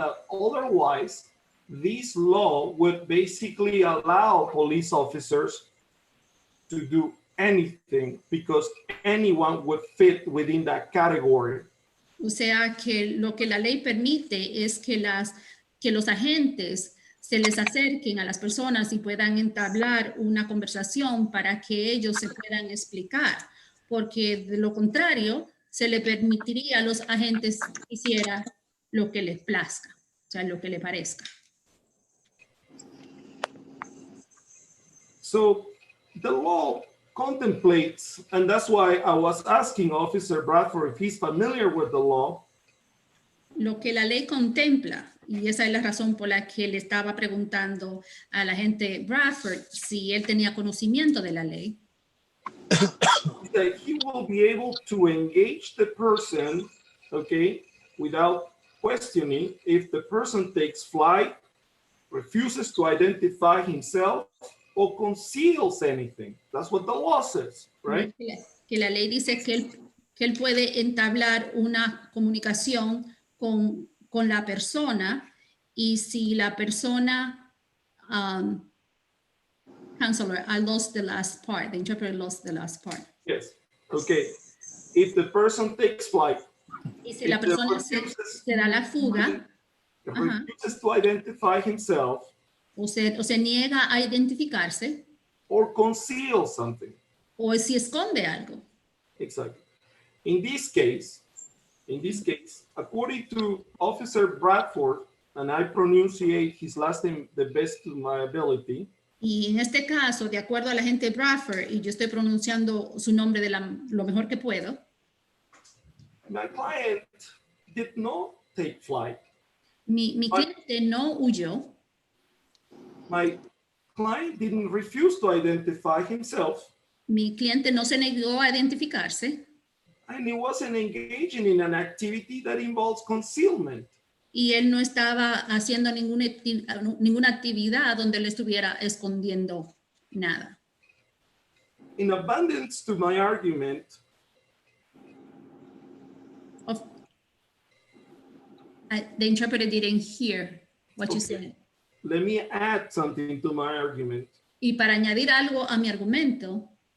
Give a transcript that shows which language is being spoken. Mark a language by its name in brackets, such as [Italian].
[English] Otherwise, this law would basically allow police officers to do anything because anyone would fit within that category. [Spanish] O sea que lo que la ley permite es que los agentes se les acerquen a las personas y puedan entablar una conversación para que ellos se puedan explicar, porque de lo contrario se le permitiría a los agentes que hiciera lo que les plazca, o sea, lo que le parezca. [English] So the law contemplates, and that's why I was asking Officer Bradford if he's familiar with the law. [Spanish] Lo que la ley contempla, y esa es la razón por la que le estaba preguntando al agente Bradford si él tenía conocimiento de la ley, [English] that he will be able to engage the person, okay, without questioning if the person takes flight, refuses to identify himself, or conceals anything. That's what the law says, right? [Spanish] Que la ley dice que él puede entablar una comunicación con la persona, y si la persona, [English] counselor, I lost the last part, the interpreter lost the last part. Yes, okay. If the person takes flight, [Spanish] Y si la persona se da la fuga, [English] refuses to identify himself, [Spanish] o se niega a identificarse, [English] or conceals something. [Spanish] o si esconde algo. [English] Exactly. In this case, according to Officer Bradford, and I pronunciate his last name the best to my ability. [Spanish] Y en este caso, de acuerdo a la agente Bradford, y yo estoy pronunciando su nombre de lo mejor que puedo, [English] My client did not take flight. [Spanish] mi cliente no huyó. [English] My client didn't refuse to identify himself, [Spanish] Mi cliente no se negó a identificarse, [English] and he wasn't engaging in an activity that involves concealment. [Spanish] y él no estaba haciendo ninguna actividad donde él estuviera escondiendo nada. [English] In abundance to my argument, The interpreter didn't hear what you said. let me add something to my argument. [Spanish] Y para añadir algo a mi argumento,